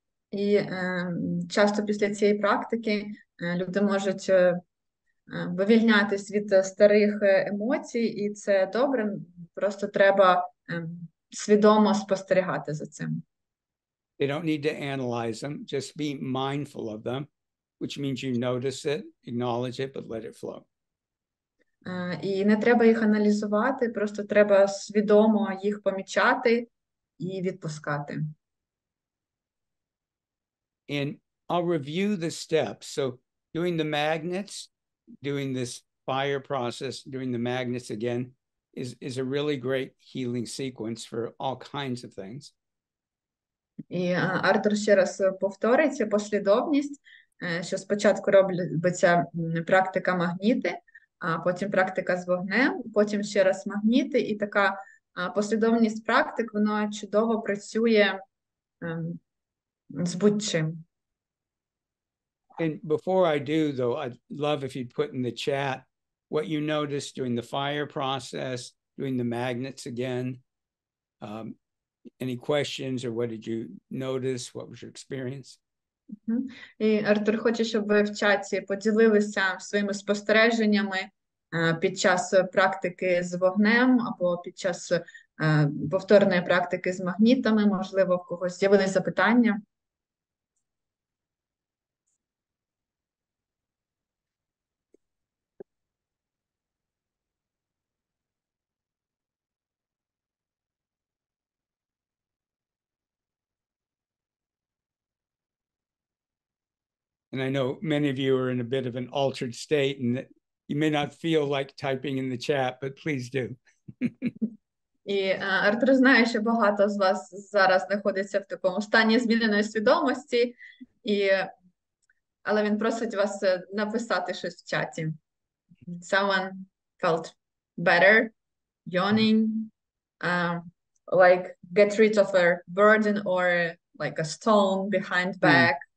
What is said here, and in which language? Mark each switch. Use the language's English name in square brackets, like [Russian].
[Ukrainian] І часто після цієї практики люди можуть вивільнятись від старих емоцій, і це добре. Просто треба свідомо спостерігати за цим. [English] They don't need to analyze them, just be mindful of them, which means you notice it, acknowledge it, but let it flow. [Ukrainian] І не треба їх аналізувати, просто треба свідомо їх помічати і відпускати. [English] And I'll review the steps. So doing the magnets, doing this fire process, doing the magnets again is a really great healing sequence for all kinds of things. [Ukrainian] І Артур ще раз повторить цю послідовність, що спочатку робиться практика магніти, а потім практика з вогнем, потім ще раз магніти, і така послідовність практик, вона чудово працює з будь-чим. [English] And before I do, though, I'd love if you'd put in the chat what you noticed during the fire process, doing the magnets again. Any questions, or what did you notice? What was your experience? [Ukrainian] І Артур хоче, щоб ви в чаті поділилися своїми спостереженнями під час практики з вогнем або під час повторної практики з магнітами. Можливо, в когось з'явились запитання. [English] And I know many of you are in a bit of an altered state and that you may not feel like typing in the chat, but please do. [Ukrainian] І Артур знає, що багато з вас зараз знаходиться в такому стані зміненої свідомості, але він просить вас написати щось в чаті. [English] Someone felt better, yawning, like get rid of a burden or like a stone behind back.